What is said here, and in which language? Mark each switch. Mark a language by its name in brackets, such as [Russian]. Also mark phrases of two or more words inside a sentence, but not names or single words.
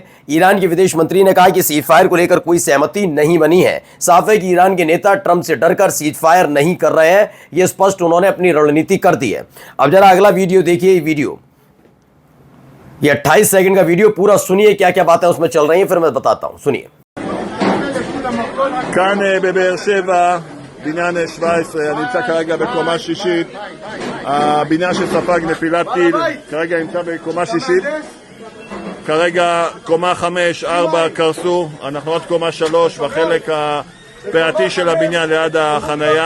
[Hindi] ईरान के विदेश मंत्री ने कहा कि सीज फायर को लेकर कोई सहमति नहीं बनी है। साफ है कि ईरान के नेता ट्रंप से डरकर सीज फायर नहीं कर रहे हैं। यह स्पष्ट उन्होंने अपनी रणनीति कर दी है। अब जरा अगला वीडियो देखिए। वीडियो ये 28 सेकंड का वीडियो पूरा सुनिए, क्या क्या बातें उसमें चल रही हैं, फिर मैं बताता हूं। सुनिए। [Hebrew] כאן בבאר שבע, בניין 17, אני נמצא כרגע בקומה שישית. הבניין שספג נפילת טיל כרגע נמצא בקומה שישית. כרגע קומה 5, 4 קרסו, אנחנו עוד קומה 3 בחלק הפאתי של הבניין ליד החנייה.